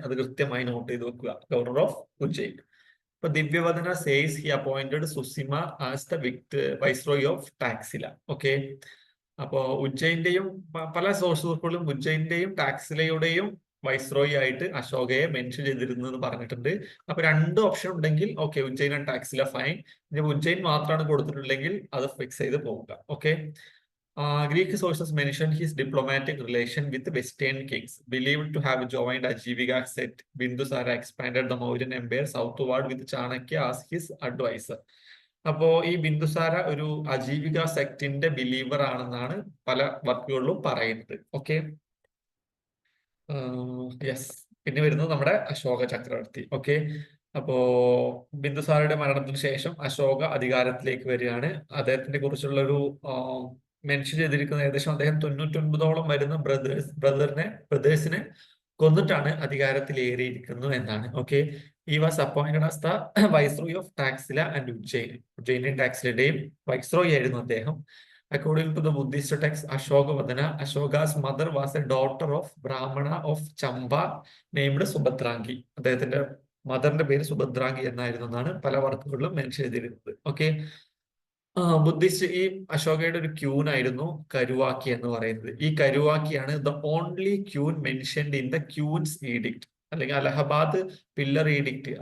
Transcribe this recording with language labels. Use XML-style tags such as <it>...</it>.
<ml>അത് കൃത്യമായി നോട്ട് ചെയ്ത് വെക്കുക,</ml> <en>Governor of Ujjain.</en> <ml>ഇപ്പൊ</ml> <en>Divyavadana says he appointed Susima as the viceroy of Taxila.</en> <ml>Okay, അപ്പോ ഉജ്ജയിന്റെയും പല സോഴ്സുകളിലും ഉജ്ജയിന്റെയും ടാക്സിലയുടെയും വൈസ്രോയി ആയിട്ട് അശോകയെ മെൻഷൻ ചെയ്തിരുന്നു എന്ന് പറഞ്ഞിട്ടുണ്ട്. അപ്പൊ രണ്ട് ഓപ്ഷൻ ഉണ്ടെങ്കിൽ okay, Ujjain and Taxila fine. ഇനി ഉജ്ജയിൻ മാത്രമാണ് കൊടുത്തിട്ടുണ്ടെങ്കിൽ അത് ഫിക്സ് ചെയ്ത് പോവുക.</ml> <en>Okay, Greek sources mention his diplomatic relation with Western kings, believed to have joined Ajivika sect. Bindusara expanded the Mauryan Empire southward with Chanakya as his advisor.</en> <ml>അപ്പോ ഈ ബിന്ദുസാര ഒരു അജീവിക സെക്ടിന്റെ believer ആണെന്നാണ് പല വർക്കുകളിലും പറയുന്നത്. Okay, yes. പിന്നെ വരുന്നത് നമ്മുടെ അശോക ചക്രവർത്തി. ഓക്കെ, അപ്പോ ബിന്ദുസാരയുടെ മരണത്തിന് ശേഷം അശോക അധികാരത്തിലേക്ക് വരികയാണ്. അദ്ദേഹത്തിനെ കുറിച്ചുള്ള ഒരു മെൻഷൻ ചെയ്തിരിക്കുന്ന ഏകദേശം അദ്ദേഹം 99ഓളം വരുന്ന ബ്രദേഴ്സിനെ കൊന്നിട്ടാണ് അധികാരത്തിൽ ഏറിയിരിക്കുന്നു എന്നാണ്.</ml> <en>Okay, he was appointed as the viceroy of Taxila and Ujjain.</en> <ml>ഉജ്ജയിന്റെയും ടാക്സിലയുടെയും viceroy ആയിരുന്നു അദ്ദേഹം.</ml> <en>According to the Buddhist text Ashokavadana, Ashoka's mother was a daughter of Brahmana of Chamba named Subhadrangi.</en> <ml>അദ്ദേഹത്തിന്റെ മദറിന്റെ പേര് സുഭദ്രാംഗി എന്നായിരുന്നു എന്നാണ് പല വർക്കുകളിലും മെൻഷൻ ചെയ്തിരുന്നത്. ഓക്കെ, ബുദ്ധിസ്റ്റ് ഈ അശോകയുടെ ഒരു ക്യൂൻ ആയിരുന്നു കരുവാക്കി എന്ന് പറയുന്നത്. ഈ കരുവാക്കിയാണ്</ml> <en>The only queen mentioned in the queen's edict, അല്ലെങ്കിൽ Allahabad pillar edict.</en>